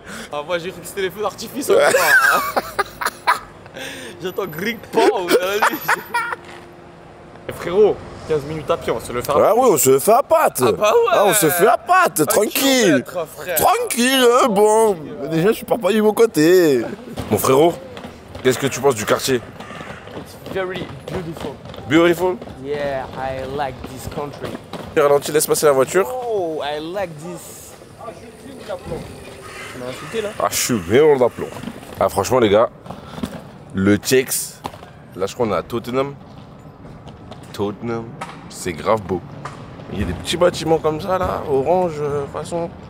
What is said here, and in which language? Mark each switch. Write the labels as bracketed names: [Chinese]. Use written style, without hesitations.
[French] Ah, moi j'ai cru que c'était les feux d'artifice encore. Hein. J'entends Greek Paul, vous avez dit. Frérot, 15 minutes à pied, on se le fait Ah oui, on se fait à patte. Ah bah ouais. Ah, on se fait à patte, tranquille. Tranquille, hein, bon. Mais déjà, je pars pas du bon côté. Mon frérot, qu'est-ce que tu penses du quartier? [English] It's very beautiful. Beautiful? Yeah, I like this country. [French] Ralenti, laisse passer la voiture. [English] Oh, I like this. [French] Ah, je suis d'aplomb. Tu m'as insulté là? Ah, je suis bien d'aplomb. Ah, franchement, les gars, le Tchex, là, je crois qu'on est à Tottenham. Tottenham, c'est grave beau. Il y a des petits bâtiments comme ça, là, orange, façon.